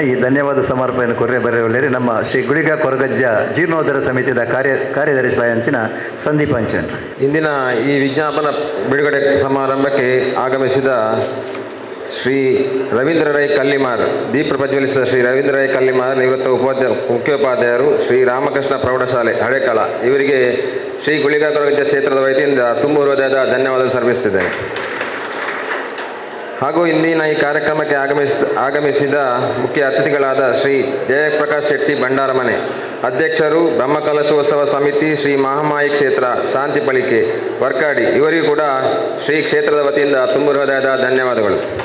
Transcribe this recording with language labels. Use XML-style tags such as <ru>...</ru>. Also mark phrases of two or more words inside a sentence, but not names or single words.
<kn>ಈ ಧನ್ಯವಾದ ಸಮರ್ಪಣೆಯನ್ನು ಕೊರ್ರೆ ಬರೆಯುವಲ್ಲಿ ನಮ್ಮ ಶ್ರೀ ಗುಳಿಗ ಕೊರಗಜ್ಜ ಜೀರ್ಣೋದ್ಧಾರ ಸಮಿತಿಯ ಕಾರ್ಯದರ್ಶಿ ಅಂಚಿನ ಸಂದೀಪ್ ಅಂಚನ್. ಇಂದಿನ ಈ ವಿಜ್ಞಾಪನ ಬಿಡುಗಡೆ ಸಮಾರಂಭಕ್ಕೆ ಆಗಮಿಸಿದ ಶ್ರೀ ರವೀಂದ್ರ ರೈ ಕಲ್ಲಿಮಾರ್, ದೀಪ ಪ್ರಜ್ವಲಿಸಿದ ಶ್ರೀ ರವೀಂದ್ರ ರೈ ಕಲ್ಲಿಮಾರ್, ನಿವೃತ್ತ ಮುಖ್ಯೋಪಾಧ್ಯಾಯರು, ಶ್ರೀ ರಾಮಕೃಷ್ಣ ಪ್ರೌಢಶಾಲೆ ಹಳೆಕಳ, ಇವರಿಗೆ ಶ್ರೀ ಗುಳಿಗ ಕೊರಗಜ್ಜ ಕ್ಷೇತ್ರದ ವತಿಯಿಂದ ತುಂಬು ಹೃದಯದ ಧನ್ಯವಾದ ಸಲ್ಲಿಸುತ್ತಿದ್ದೇನೆ. ಹಾಗೂ ಇಂದಿನ ಈ ಕಾರ್ಯಕ್ರಮಕ್ಕೆ ಆಗಮಿಸಿದ ಮುಖ್ಯ ಅತಿಥಿಗಳಾದ ಶ್ರೀ ಜಯಪ್ರಕಾಶ್ ಶೆಟ್ಟಿ ಭಂಡಾರಮನೆ, ಅಧ್ಯಕ್ಷರು ಬ್ರಹ್ಮಕಲಶೋತ್ಸವ ಸಮಿತಿ ಶ್ರೀ ಮಹಾಮಾಯಿ ಕ್ಷೇತ್ರ ಶಾಂತಿ ಪಳಿಕೆ ವರ್ಕಾಡಿ, ಇವರಿಗೂ ಕೂಡ ಶ್ರೀ ಕ್ಷೇತ್ರದ ವತಿಯಿಂದ ತುಂಬು ಹೃದಯದ ಧನ್ಯವಾದಗಳು.</kn>